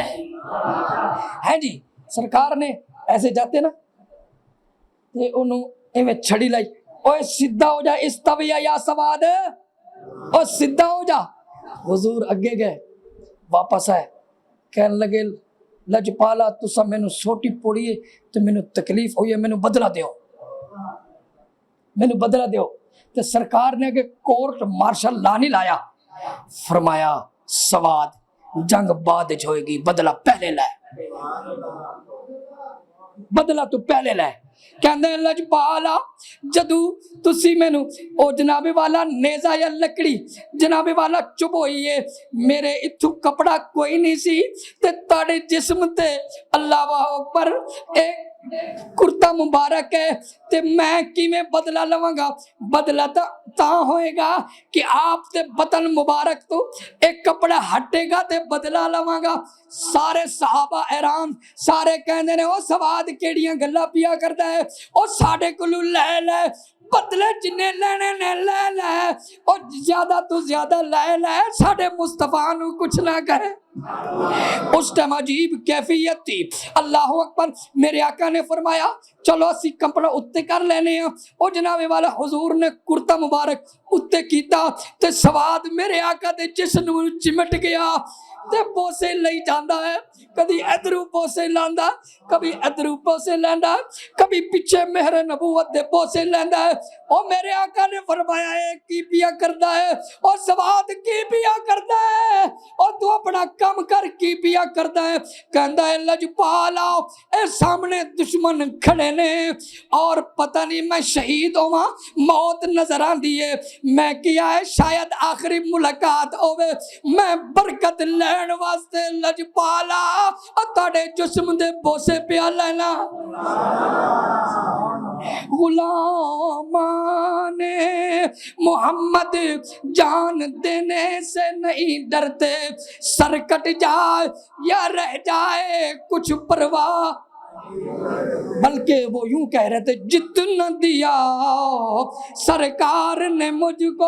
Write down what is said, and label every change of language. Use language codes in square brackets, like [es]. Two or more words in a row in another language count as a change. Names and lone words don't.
[pa] ہے جی, سرکار نے ایسے جاتے نا تے انہوں ایویں چھڑی لائی, اوے سیدھا ہو جا, [ar] استویا یا سواد, [pa] او سیدھا ہو جا. حضور اگے گئے, واپس آئے, کہنے لگے لجپالا تسا مینوں سوٹی پوڑی ہے تو مینوں تکلیف ہوئی ہے, مینوں بدلہ دیو, مینوں بدلہ دیو. تو سرکار نے کہ [en] court martial [pa] لا نہیں لایا, فرمایا سواد جنگ بعد وچ ہوئے گی, بدلہ پہلے لے, بدلہ تو پہلے لے. کہندے لجپالا جدو تسی مینوں او جناب والا نیزا یا لکڑی جناب والا چبوئی ہے, میرے اتھو کپڑا کوئی نہیں سی تے تاڑے جسم تے اللہ اکبر ایک کرتا مبارک ہے, تے میں کیویں بدلہ لواں گا. بدلہ تاں ہوئے گا کہ آپ تے بطن مبارک تو ایک کپڑا ہٹے گا تے بدلہ لواں گا. سارے صحابہ حیران, سارے کہندے نے او سواد کیڑیاں گلاں پیا کردا ہے, او ساڈے کولوں لے لے, بدلے جنے لینے نے لے لے, اور زیادہ تو زیادہ لے لے, ساڈے مصطفیٰ نو کچھ نہ کہے. [ur] اس ٹائم عجیب کیفیت تھی. اللہ اکبر. [pa] میرے آقا نے فرمایا چلو اسی کپڑا اتے کر لینے ہیں. او جناب والا حضور نے کرتا مبارک اتے کیتا تے سواد میرے آقا دے جسم چمٹ گیا تے بوسے لئی جاندا ہے, کبھی ادھروں بوسے لاندا, کبھی ادھروں بوسے لیندا, کبھی پیچھے مہر نبوت دے بوسے لیندا ہے. او میرے آقا نے فرمایا ہے کی پیا کردا ہے, او سواد کی پیا کردا ہے, او تو اپنا کم کر کی پیا کردا ہے. کہندا ہے لجپالا اے سامنے دشمن کھڑے نے اور پتہ نہیں میں شہید ہوواں, موت نظر آندی ہے, میں کیا ہے شاید آخری ملاقات ہوے, میں برکت لین واسطے لجپالا تاڑے جسم دے بوسے پیا لینا. [ur] غلامان محمد جان دینے سے نہیں ڈرتے، سر کٹ جائے یا رہ جائے کچھ پرواہ، بلکہ وہ یوں کہہ رہے تھے جتنا دیا سرکار نے مجھ کو۔